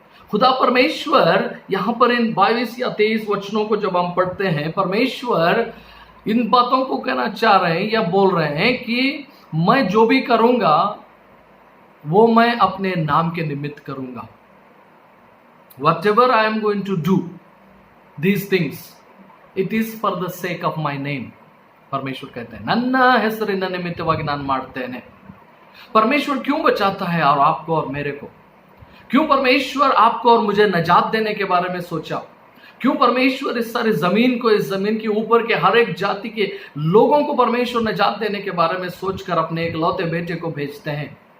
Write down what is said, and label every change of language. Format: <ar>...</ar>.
<hi>खुदा परमेश्वर यहाँ पर इन 22 या 23 वचनों को जब हम पढ़ते हैं, परमेश्वर इन बातों को कहना चाह रहे हैं या बोल रहे हैं कि मैं जो भी करूंगा वो मैं अपने नाम के निमित्त करूंगा।</hi> <en>Whatever I am going to do these things, it is for the sake of my name.</en> <hi>परमेश्वर कहते हैं</hi> <kn>ನನ್ನ ಹೆಸರಿನ ನಿಮಿತ್ತವಾಗಿ ನಾನು ಮಾಡ್ತೇನೆ।</kn> <hi>परमेश्वर क्यों बचाता है और आपको और मेरे को? क्यों परमेश्वर आपको और मुझे नजात देने के बारे में सोचा? क्यों परमेश्वर इस सारी जमीन को, इस जमीन के ऊपर के हर एक जाति के लोगों को परमेश्वर नजात देने के बारे में सोचकर अपने इकलौते बेटे को भेजते हैं?</hi>